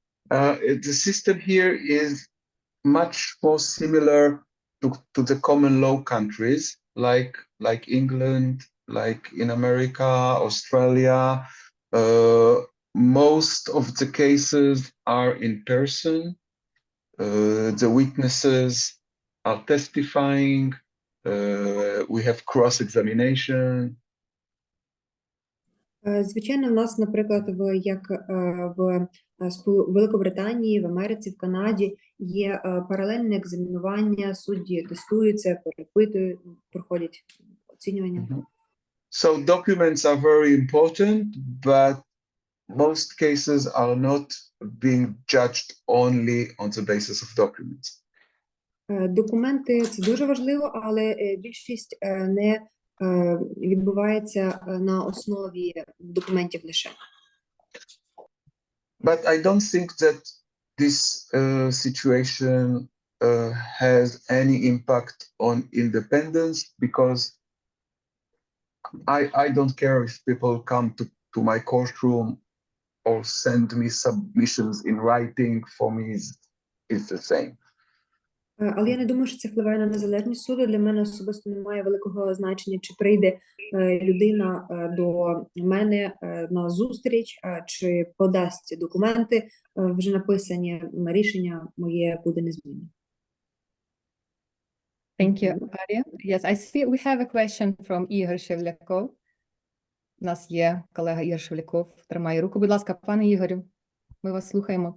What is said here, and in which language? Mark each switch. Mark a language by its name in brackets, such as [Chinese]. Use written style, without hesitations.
[English] The system here is much more similar to the common law countries, like England, like in America, Australia. Most of the cases are in person. The witnesses are testifying. We have cross-examination. [Ukrainian] Звичайно, у нас, наприклад, як в Великобританії, в Америці, в Канаді є паралельне екзамінування, судді тестуються, перепитують, проходять оцінювання. [English] So documents are very important, but most cases are not being judged only on the basis of documents. [Ukrainian] Документи – це дуже важливо, але більшість не відбувається на основі документів лише. [English] But I don't think that this situation has any impact on independence, because I don't care if people come to my courtroom or send me submissions in writing. For me, it's the same. [Ukrainian] Але я не думаю, що це впливає на незалежність суду. Для мене особисто немає великого значення, чи прийде людина до мене на зустріч, чи подасть документи вже написані. Рішення моє буде незмінне. [English] Thank you, Арія. Yes, I see we have a question from Ігор Шевляков. [Ukrainian] У нас є колега Ігор Шевляков. Тримає руку. Будь ласка, пане Ігорю, ми вас слухаємо.